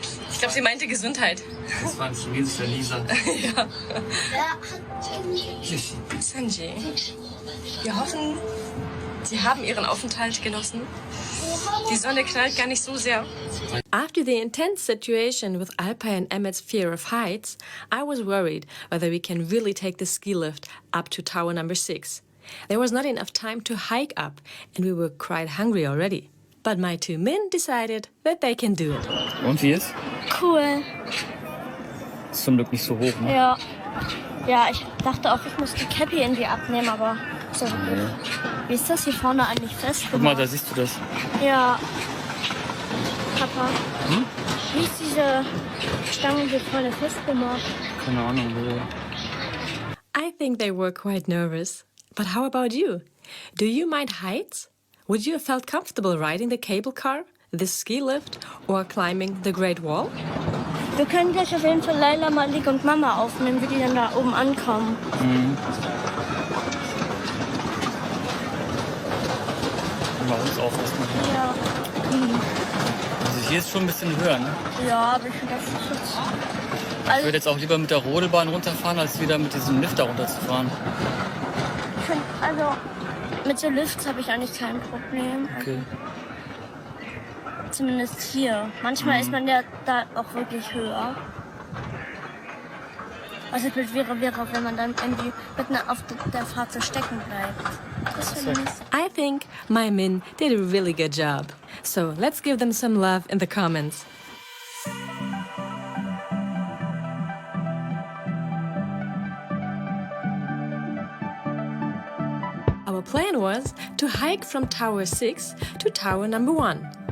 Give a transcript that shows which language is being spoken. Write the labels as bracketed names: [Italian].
[German] Ich glaube, sie meinte Gesundheit. Das war ein chinesischer Lisa. Ja. Sanji, wir hoffen, Sie haben Ihren Aufenthalt genossen. Die Sonne knallt gar nicht so sehr. [English] After the intense situation with Alpa and Emmet's fear of heights, I was worried whether we can really take the ski lift up to tower number 6. There was not enough time to hike up and we were quite hungry already. but my two men decided that they can do it. [German] Und wie ist? Cool. Ist zum Glück nicht so hoch, ne? Ja. Ja, ich dachte auch, ich muss die Cappy irgendwie abnehmen, aber ist ja wirklich. Wie ist das hier vorne eigentlich festgemacht? Guck mal, da siehst du das. Ja. Papa. Wie ist diese Stange hier vorne festgemacht? Keine Ahnung. [English] I think they were quite nervous. But how about you? Do you mind heights? Would you have felt comfortable riding the cable car, the ski lift, or climbing the Great Wall? [German] Wir können gleich auf jeden Fall Laila, Malik und Mama aufnehmen, wie die dann da oben ankommen. Bei uns auch erstmal. Ja. Also hier ist schon ein bisschen höher, ne? Ja, aber ich finde das ist jetzt... Ich würde jetzt auch lieber mit der Rodelbahn runterfahren, als wieder mit diesem Lift da runterzufahren. Ich find, also mit so Lifts habe ich eigentlich kein Problem. Okay. Zumindest hier. Manchmal ist man ja da auch wirklich höher. Also es wäre, wenn man dann irgendwie mitten auf der Fahrt so stecken bleibt. Das finde ich. [English] I think my men did a really good job. So let's give them some love in the comments. Our plan was to hike from Tower 6 to Tower number 1.